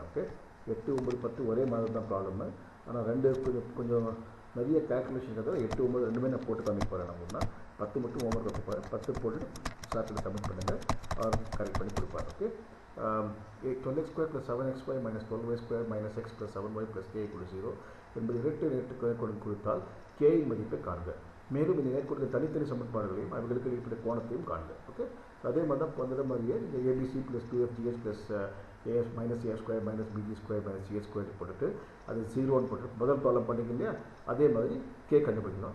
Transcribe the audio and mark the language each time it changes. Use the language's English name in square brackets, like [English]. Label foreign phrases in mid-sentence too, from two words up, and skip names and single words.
[Tamil] ஓகே, 8, 9, 10 ஒரே மாதிரி தான் ப்ராப்ளம். ஆனால் ரெண்டு கொஞ்சம் நிறைய கேல்குலேஷன் தவிர 8, 9 ரெண்டுமே நான் போட்டு காமிக்க போகிறேன். நம்மளுன்னா 10 மட்டும் ஹோம்ஒர்க்காக கொடுப்பேன். 10 போட்டுட்டு சார்ட்டில் சப்மிட் பண்ணுங்கள், கரெக்ட் பண்ணி கொடுப்பார். ஓகே, [English] 12x square plus 7xy minus 12y square minus x plus 7y plus k equal to 0 [Tamil] என்பது இரட்டை நேர்கோடு கொடுத்தால் k இன் மதிப்பை காண்க. மேலும் இந்த நேர்கோடுகள் தனித்தனி சமன்பாடுகளையும் அவர்களுக்கு இடைப்பட்ட கோணத்தையும் காண்க. ஓகே, அதே மாதிரி தான் வந்த மாதிரியே இந்த [English] ABC plus 2fgh plus as minus a square minus bg square minus c square [Tamil] போட்டுட்டு அது 0ன்னு போட்டு முதல் ப்ராப்ளம் பண்ணிங்க இல்லையா, அதே மாதிரி k கண்டுபிடிக்கணும்.